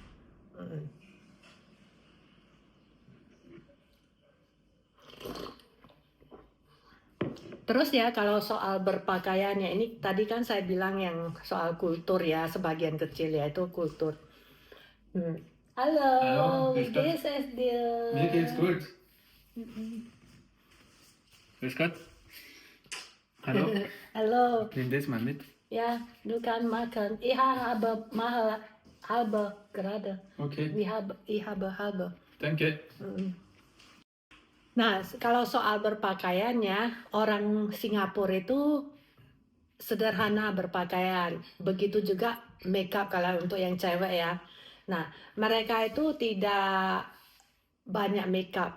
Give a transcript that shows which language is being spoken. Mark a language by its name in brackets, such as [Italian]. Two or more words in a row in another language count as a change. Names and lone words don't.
[Indonesian] Terus ya kalau soal berpakaiannya ini tadi kan saya bilang yang soal kultur ya, sebagian kecil ya itu kultur. Halo, [German] Hallo, wie grüß Gott. geht's es dir? Mir geht's gut. Grüß Gott. Hallo, [Indonesian] Halo, [German] nimm das mal mit. ja, du kannst machen. Ich habe mal halbe gerade. Okay, Ich habe halbe. danke. [Indonesian] Nah, kalau soal berpakaiannya, orang Singapura itu sederhana berpakaian. Begitu juga makeup kalau untuk yang cewek ya. Nah, mereka itu tidak banyak makeup.